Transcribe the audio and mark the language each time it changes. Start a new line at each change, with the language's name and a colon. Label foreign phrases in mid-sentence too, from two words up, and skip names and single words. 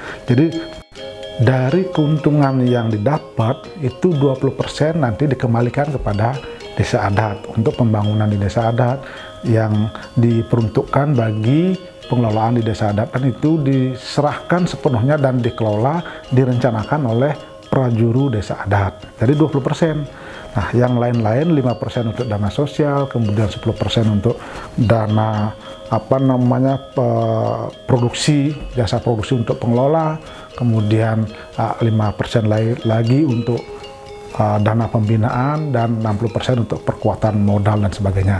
Indonesian: Jadi dari keuntungan yang didapat itu 20% nanti dikembalikan kepada desa adat untuk pembangunan di desa adat yang diperuntukkan bagi pengelolaan di desa adat, dan itu diserahkan sepenuhnya dan dikelola, direncanakan oleh prajuru desa adat, jadi 20%. Nah, yang lain-lain 5% untuk dana sosial, kemudian 10% untuk dana produksi, jasa produksi untuk pengelola, kemudian 5% lagi untuk dana pembinaan, dan 60% untuk perkuatan modal dan sebagainya.